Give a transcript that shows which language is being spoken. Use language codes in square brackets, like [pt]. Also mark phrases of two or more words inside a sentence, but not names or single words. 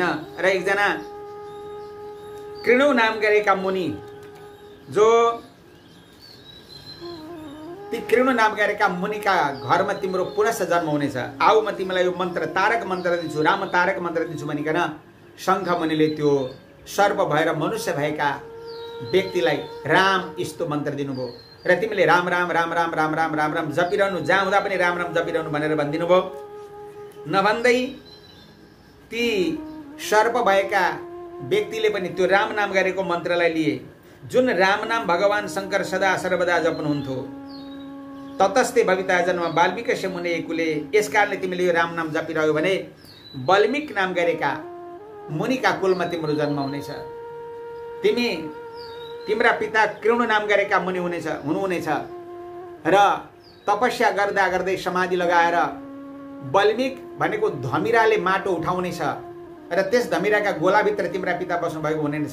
[ne] र एकजना कृणु नाम गरेका मुनि, जो ती कृणु नाम गरेका मुनिका घरमा तिम्रो पुनः जन्म हुनेछ। आऊ म तिमीलाई यो मन्त्र तारक मन्त्र दिन्छु, राम तारक मन्त्र दिन्छु भनिकन शङ्ख मुनिले त्यो सर्प भएर मनुष्य भएका व्यक्तिलाई राम यस्तो मन्त्र दिनुभयो। र तिमीले राम राम राम राम राम राम राम राम जपिरहनु, जहाँ हुँदा पनि राम राम जपिरहनु भनेर भनिदिनु भयो। नभन्दै ती सर्प भएका व्यक्तिले पनि त्यो राम नाम गरेको मन्त्रलाई लिए, जुन राम नाम भगवान शङ्कर सदा सर्वदा जप्नुहुन्थ्यो। [sa] ततस्ते भविता जन्म वाल्मीकस्य मुने कुले। [ne] यसकारणले तिमीले यो राम नाम जपिरह्यो भने वाल्मीक नाम गरेका मुनिका कुलमा तिम्रो जन्म हुनेछ। तिम्रा पिता कृणु नाम गरेका मुनि हुनुहुनेछ र तपस्या गर्दा गर्दै समाधि लगाएर वाल्मीक भनेको धमिराले माटो उठाउनेछ र त्यस धमिराका गोलाभित्र तिम्रा पिता बस्नु भएको हुनेछ।